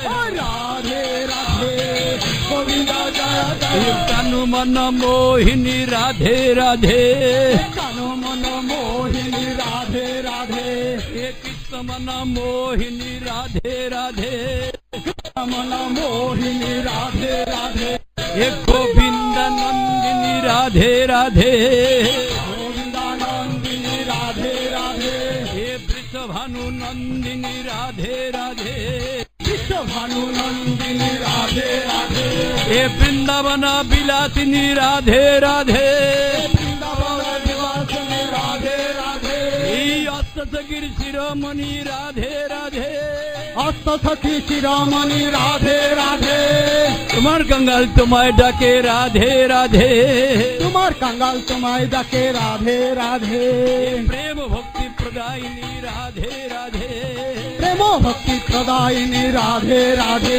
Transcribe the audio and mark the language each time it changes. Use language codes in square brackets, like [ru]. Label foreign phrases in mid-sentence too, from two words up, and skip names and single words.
[hi] राधे राधे गोविंद जय जय तनु मन मोहिनी राधे राधे कानो मन मोहिनी राधे राधे कृष्ण मन मोहिनी राधे राधे मन मोहिनी राधे राधे गोविंद नंदिनी राधे राधे गोविंदानंदिनी राधे राधे वृषभानु नंदिनी राधे राधे विश्व भानु नंदिनी राधे राधे वृंदावन विलासिनी राधे राधे वृंदावन निवासिनी राधे राधे अष्टगिर शिरोमणि राधे राधे अष्ट सखी शिरोमणि राधे राधे [bn] তোমার कंगाल তোমায় ডাকে রাধে রাধে তোমার কাঙ্গাল তোমায় ডাকে রাধে রাধে প্রেম ভক্তি প্রদায়িনী রাধে রাধে প্রেম ভক্তি প্রদায়িনী রাধে রাধে